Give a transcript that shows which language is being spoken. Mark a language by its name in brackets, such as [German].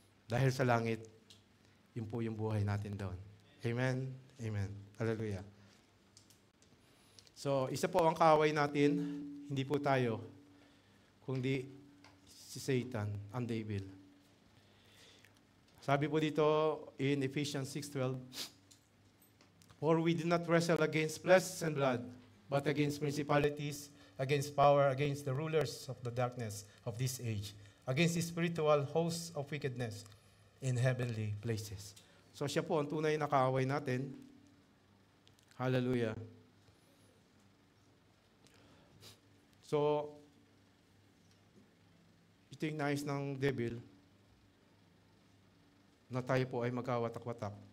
[Filipino] Dahil sa langit, yun po yung buhay natin doon. Amen? Amen. Hallelujah. So, isa po ang kaaway natin, hindi po tayo, kundi si Satan, ang devil. Sabi po dito [English] in Ephesians 6:12, for we do not wrestle against flesh and blood, but against principalities, against power, against the rulers of the darkness of this age, against the spiritual hosts of wickedness in heavenly places. [Filipino] So siya po ang tunay na kaaway natin. Hallelujah. So, ito yung nais ng devil, na tayo po ay magkawatak-watak.